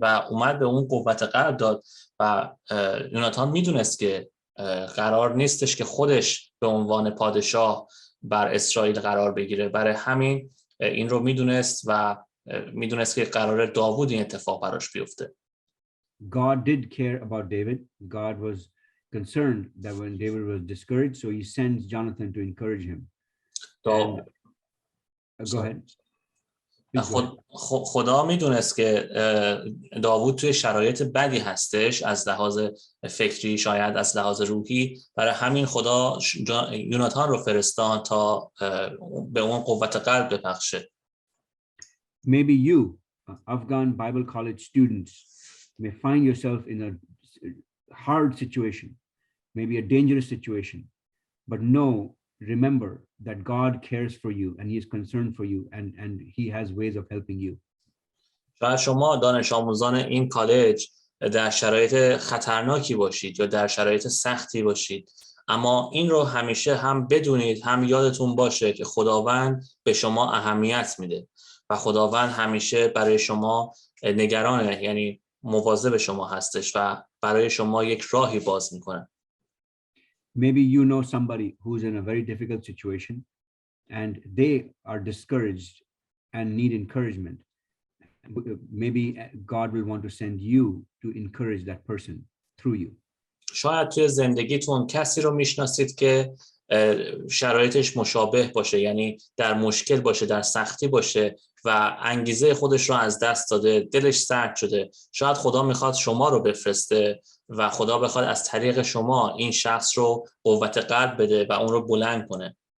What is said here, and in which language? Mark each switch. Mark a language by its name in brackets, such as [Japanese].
[Persian] و اومد به اون قوت قلب داد و یوناتان میدونست که قرار نیستش که خودش به عنوان پادشاه بر اسرائیل قرار بگیره، برای همین این رو میدونست و میدونست که قرار داوود این اتفاق براش بیفته. [English] God did care about David. God was concerned that when David was discouraged, so he sends Jonathan to encourage him. Go ahead. [Persian] خدا میدونست که داوود توی شرایط بدی هستش، از لحاظ فکری، شاید از لحاظ روحی، برای همین خدا یوناتان رو فرستاد تا به اون قوت قلب ببخشه. [English] Maybe you, Afghan Bible College students, may find yourself in a hard situation, maybe a dangerous situation, but remember that God cares for you and he is concerned for you and he has ways of helping you. [Persian] شاید شما دانش آموزان این کالج در شرایط خطرناکی باشید یا در شرایط سختی باشید، اما این رو همیشه هم بدونید، هم یادتون باشه که خداوند به شما اهمیت میده و خداوند همیشه برای شما نگرانه، یعنی مواظب شما هستش و برای شما یک راهی باز میکنه. [English] Maybe you know somebody who's in a very difficult situation and they are discouraged and need encouragement. Maybe God will want to send you to encourage that person through you. [Persian] شاید توی زندگیتون کسی رو میشناسید که شرایطش مشابه باشه، یعنی در مشکل باشه، در سختی باشه و انگیزه خودش رو از دست داده، دلش سرد شده. شاید خدا میخواد شما رو بفرسته و خدا بخواد از طریق شما این شخص رو قوت قلب بده و اون رو بلند کنه.